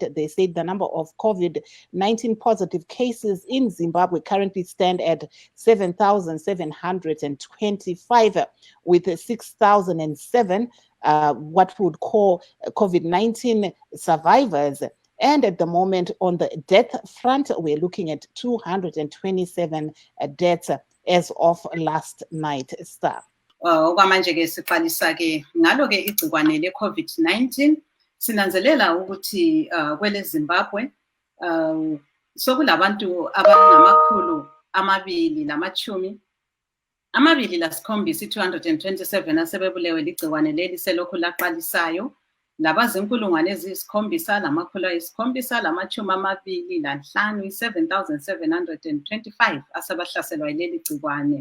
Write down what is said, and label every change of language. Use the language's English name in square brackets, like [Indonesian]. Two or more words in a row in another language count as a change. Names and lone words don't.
[English] They said the number of COVID-19 positive cases in Zimbabwe currently stand at 7,725, with 6,007 what we would call COVID-19 survivors. And at the moment, on the death front, we're looking at 227 deaths as of last night. [North Ndebele] Okwamanje-ke siqalisa-ke ngalo-ke igciwane le-COVID-19 sinanzelela ukuthi kwele Zimbabwe sokulabantu abangamakhulu amabili lamatshumi amabili lasikhombisa 227 asebebulewe ligciwane leli selokhu laqalisayo, labazinkulungwane eziyisikhombisa lamakhulu ayisikhombisa lamatshumi amabili lanhlanu 7,725 asebahlaselwa yileli gciwane.